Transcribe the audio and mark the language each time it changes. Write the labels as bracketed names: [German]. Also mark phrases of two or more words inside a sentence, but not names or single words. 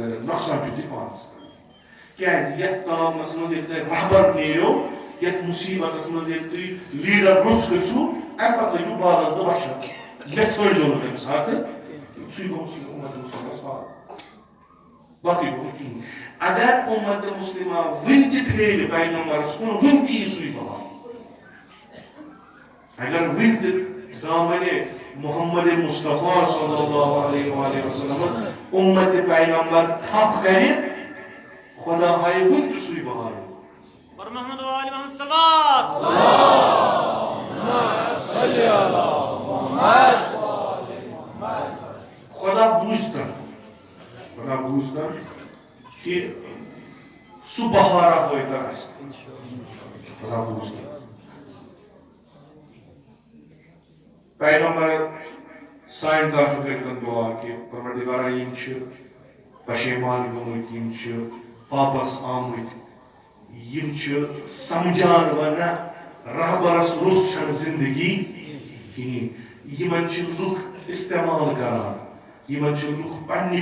[Kashmiri] زرٮ۪ر نۄقصان چھُ تُہۍ پانس کیٛازِ یتھ تامس منٛز ییٚلہِ تۄہہِ رہبر نیرو یتھ مُصیبتس منٛز ییٚلہِ تُہۍ لیڈر روٚس گٔژھِو امہِ پتہٕ لٔگِو بالن تہٕ وچھان مےٚ ژھٲنٛڈزیو نہٕ تمہِ ساتہٕ سُے گوٚو سُہ اُمت مُسلمس پاک باقٕے گوٚو نہٕ کِہیٖنۍ اگر اُمت مُسلمہ وُنہِ تہِ پھیرِ پیغمبرس کُن وُنہِ تہِ یی سُے بحال اگر وُنہِ تہِ دامنہِ محمد مصطفیٰ [Arabic] صلی اللہ علیہ وآلہ وسلم [Kashmiri] اُمت پیغمبر تھپ کرِ خدا ہایہِ وُنہِ تہِ سُے بحال اور محمد وآل محمد صلوات خدا بوٗزتن کہ سُہ بہارا وٲتۍ اَسہِ خدا بوٗزتن پیغمبر سانہِ طرفہٕ کٔرۍتن دُعا کہ پروردگارا یِم چھِ پشیمان گٔمٕتۍ یِم چھِ پاپس آمٕتۍ یِم چھِ سمجھان ونہ رہبرس روٚس چھنہٕ زندگی کِہیٖنۍ یِمن چھِ لُکھ استعمال کران یِمن چھِ لُکھ پننہِ